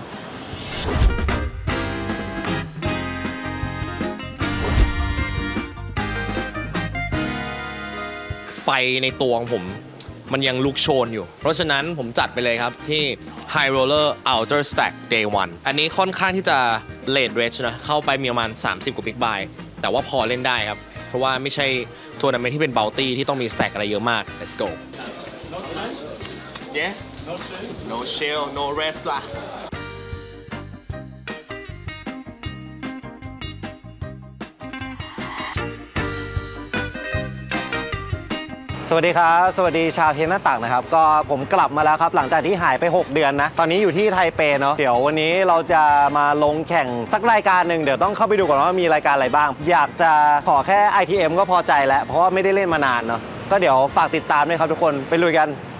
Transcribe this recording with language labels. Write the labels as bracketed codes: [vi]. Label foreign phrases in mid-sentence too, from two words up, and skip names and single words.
[th] ไฟในตัวของผมมันยังลุกโชนอยู่เพราะฉะนั้นผมจัดไปเลยครับที่ High Roller Outer Stack Day 1 อันนี้ค่อนข้างที่จะ [en] late range [th] นะเข้าไปมีประมาณ30 กว่า Big Buy แต่ว่าพอเล่นได้ครับเพราะว่าไม่ใช่ทัวร์นาเมนต์ที่เป็น Bounty ที่ต้องมี stack อะไรเยอะมาก [en] let's go yeah no chill no rest [th] ล่ะ สวัสดีครับสวัสดีชาวเทนหน้าตักนะครับก็ผมกลับมาแล้วครับหลังจากที่หายไป6 เดือนนะตอนนี้อยู่ที่ไทเปเนาะเดี๋ยววันนี้เราจะมาลงแข่งสักรายการหนึ่งเดี๋ยวต้องเข้าไปดูก่อนว่ามีรายการอะไรบ้างอยากจะขอแค่ ITM ก็พอใจแล้วเพราะว่าไม่ได้เล่นมานานเนาะก็เดี๋ยวฝากติดตามด้วยครับทุกคนไปลุยกัน